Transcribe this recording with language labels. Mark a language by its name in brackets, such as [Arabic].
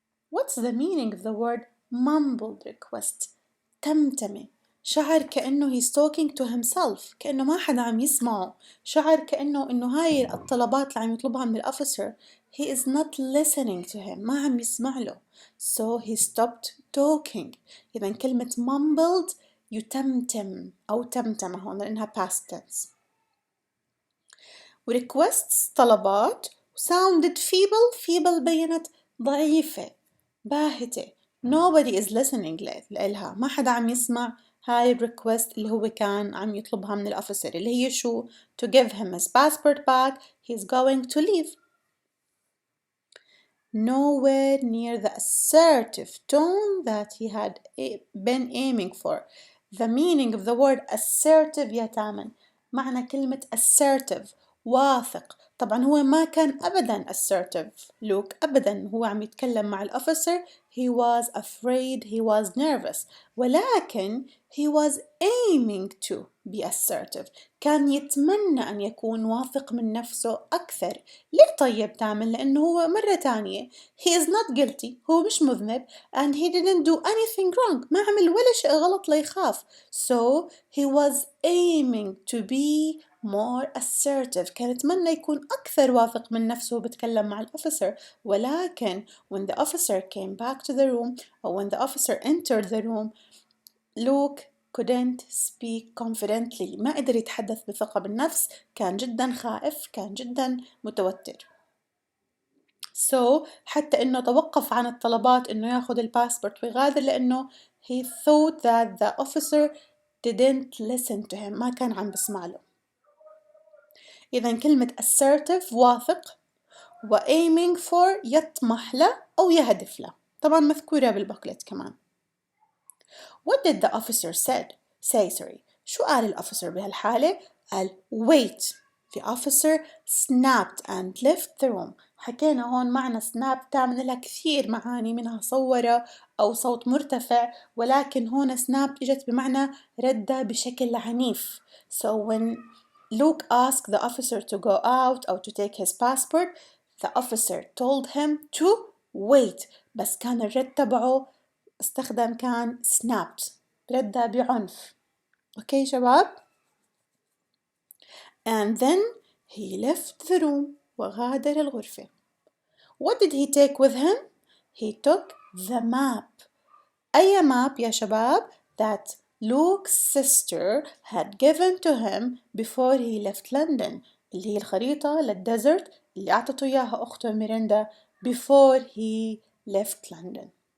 [English] What's the meaning of the word mumbled request? [Arabic] تمتمة. شعر كأنه [English] he's talking to himself [Arabic] كأنه ما حدا عم يسمعه. شعر كأنه إنه هاي الطلبات اللي عم يطلبها من الأوفيسر [English] he is not listening to him [Arabic] ما عم يسمع له. [English] So he stopped talking. [Arabic] إذا كلمة mumbled يتمتم أو تمتم هون لأنها past tense. requests طلبات [English] sounded feeble [Arabic] بينت ضعيفة باهتة. [English] Nobody is listening [Arabic] لإلها. ما حدا عم يسمع هاي الريكوست اللي هو كان عم يطلبها من الأوفيسر اللي هي شو؟ [English] To give him his passport back. He's going to leave. Nowhere near the assertive tone that he had been aiming for. The meaning of the word assertive [Arabic] يا تامن معنى كلمة [English] assertive واثق. [Arabic] طبعا هو ما كان أبدا assertive لوك أبدا هو عم يتكلم مع الأوفيسر [English] he was afraid he was nervous [Arabic] ولكن [English] he was aiming to be assertive [Arabic] كان يتمنى أن يكون واثق من نفسه أكثر. ليه طيب تعمل؟ لأنه هو مرة تانية [English] he is not guilty [Arabic] هو مش مذنب [English] and he didn't do anything wrong [Arabic] ما عمل ولا شيء غلط ليخاف. [English] So he was aiming to be more assertive [Arabic] كان يتمنى يكون أكثر واثق من نفسه وبتكلم مع الأوفيسر ولكن [English] when the officer came back to the room or when the officer entered the room Luke couldn't speak confidently [Arabic] ما قدر يتحدث بثقة بالنفس كان جدا خائف كان جدا متوتر. So حتى إنه توقف عن الطلبات إنه ياخد الباسبورت ويغادر لأنه [English] he thought that the officer didn't listen to him [Arabic] ما كان عم بسمع له. إذا كلمة assertive واثق و aiming for يطمح له أو يهدف له. طبعا مذكورة بالبوكلت كمان. [English] What did the officer say? [Arabic] شو قال الأوفيسر بهالحالة؟ قال [English] wait. The officer snapped and left the room. [Arabic] حكينا هون معنى snap تعمل لها كثير معاني، منها صورة أو صوت مرتفع، ولكن هون snap إجت بمعنى رد بشكل عنيف. [English] So when Luke asked the officer to go out أو to take his passport, the officer told him to wait. [Arabic] بس كان الرد تبعه استخدم كان snapped، رد بعنف. أوكي شباب؟ [English] And then he left the room [Arabic] وغادر الغرفة. [English] What did he take with him? He took the map. أي map [Arabic] يا شباب؟ [English] That Luke's sister had given to him before he left London. [Arabic] اللي هي الخريطة للديزرت اللي أعطته إياها أخته ميريندا [English] before he left London.